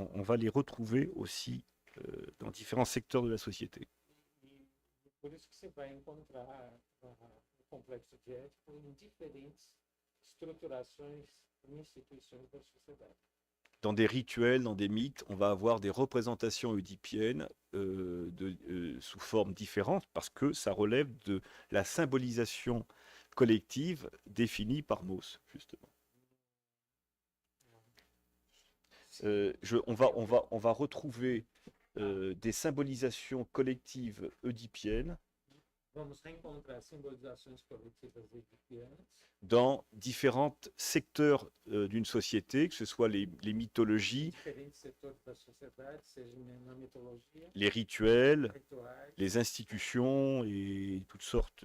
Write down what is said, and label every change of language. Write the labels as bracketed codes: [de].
[fr] On va les retrouver aussi dans différents secteurs de la société. [pt] E por isso que você vai encontrar o complexo de Édipo em diferentes estruturações e instituições da sociedade. [fr] Dans des rituels, dans des mythes, on va avoir des représentations oedipiennes sous formes différentes parce que ça relève de la symbolisation collective définie par Mauss, justement. On va retrouver des symbolisations collectives oedipiennes [pt] vamos reencontrar simbolizações coletivas edifiantes [fr] dans différents secteurs d'une société, que ce soit les mythologies, [pt] diferentes setores da sociedade, seja na mitologia, [fr] les rituels, [pt] rituais, [fr] les institutions et toutes sortes.